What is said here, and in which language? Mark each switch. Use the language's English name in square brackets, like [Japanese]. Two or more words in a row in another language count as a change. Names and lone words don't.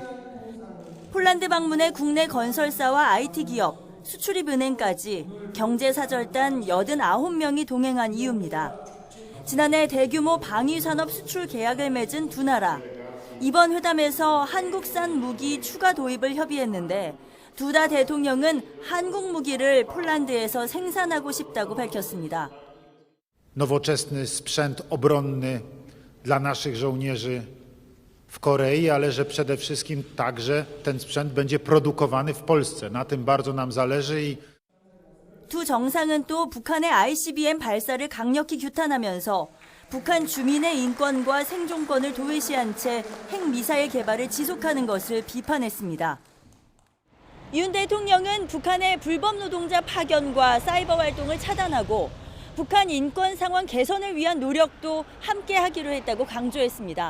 [Korean] 폴란드 방문에 국내 건설사와 IT 기업, 수출입은행까지 경제사절단 89명이 동행한 이유입니다. 지난해 대규모 방위산업 수출 계약을 맺은 두 나라. 이번 회담에서 한국산 무기 추가 도입을 협의했는데 두다 대통령은 한국 무기를 폴란드에서 생산하고 싶다고 밝혔습니다. [Polish] Nowoczesny sprzęt obronny dla naszych żołnierzy w Korei, ale że przede wszystkim także ten sprzęt będzie produkowany w Polsce. Na tym bardzo nam zależy. [Korean] 두 정상은 또 북한의 ICBM 발사를 강력히 규탄하면서 북한 주민의 인권과 생존권을 도외시한 채 핵미사일 개발을 지속하는 것을 비판했습니다. 윤 대통령은 북한의 불법 노동자 파견과 사이버 활동을 차단하고 북한 인권 상황 개선을 위한 노력도 함께 하기로 했다고 강조했습니다.